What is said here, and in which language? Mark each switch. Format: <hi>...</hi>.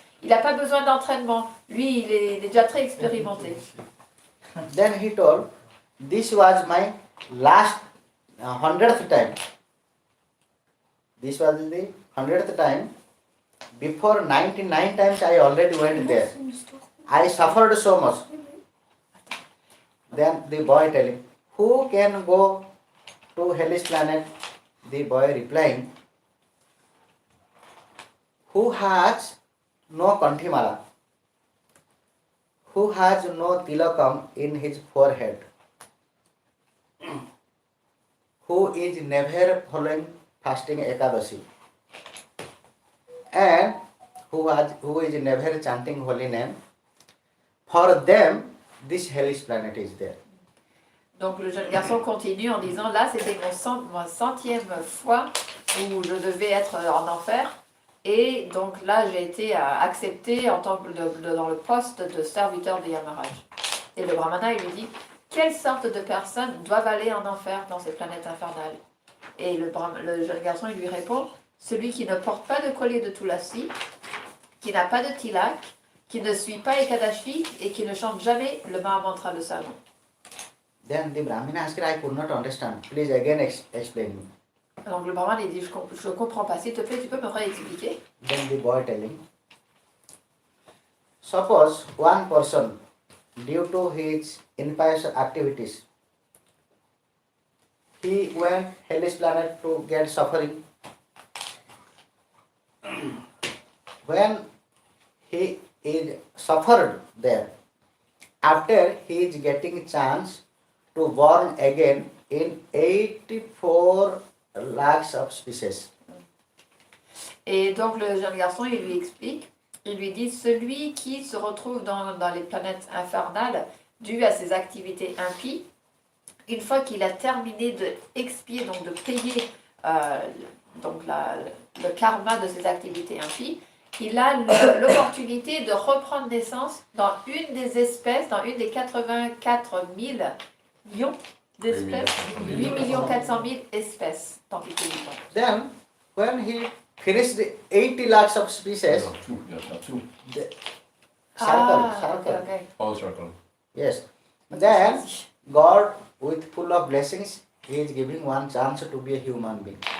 <fr>Il n'a pas besoin d'entraînement. Lui, il est déjà très expérimenté.</fr> <en>Then he told, this was my last 100th time. This was the 100th time. Before 99 times I already went there. I suffered so much. Then the boy telling, who can go to hellish planet? The boy replying, who has no kanthimala, who has no tilakam in his forehead, who is never following fasting Ekadashi, and who is never chanting holy name. For them, this hellish planet is there.</en> <fr>Donc le jeune garçon continue en disant, là c'était ma 100e fois où je devais être en enfer, et donc là j'ai été accepté en tant que dans le poste de serviteur de Yamaraj. Et le brahmana il lui dit, quelle sorte de personnes doivent aller en enfer dans ces planètes infernales? Et le jeune garçon il lui répond, celui qui ne porte pas de collier de tulasi, qui n'a pas de tilak, qui ne suit pas Ekadashi et qui ne chante jamais le Mahamantra de Salomon.</fr> <en>Then the Brahmin asked, I could not understand. Please again explain me.</en> <fr>Donc le brahman il dit, je comprends pas, s'il te plaît, tu peux me réexpliquer?</fr> <en>Then the boy telling, suppose one person, due to his impious activities, he went hellish planet to get suffering. When he is suffered there, after he is getting chance to born again in 84 lakhs of species.</en> <fr>Et donc le jeune garçon, il lui explique, il lui dit, celui qui se retrouve dans les planètes infernales, dû à ses activités impies, une fois qu'il a terminé de expier, donc de payer le karma de ses activités impies, il a l'opportunité de reprendre naissance dans une des espèces, dans une des 84 000 millions d'espèces, 8 400 000 espèces, tant qu'il est vivant.</fr> <en>Then, when he finished the 80 lakhs of species, the circle. Okay. All circle. Yes. Then, God, with full of blessings, he is giving one chance to be a human being.</en>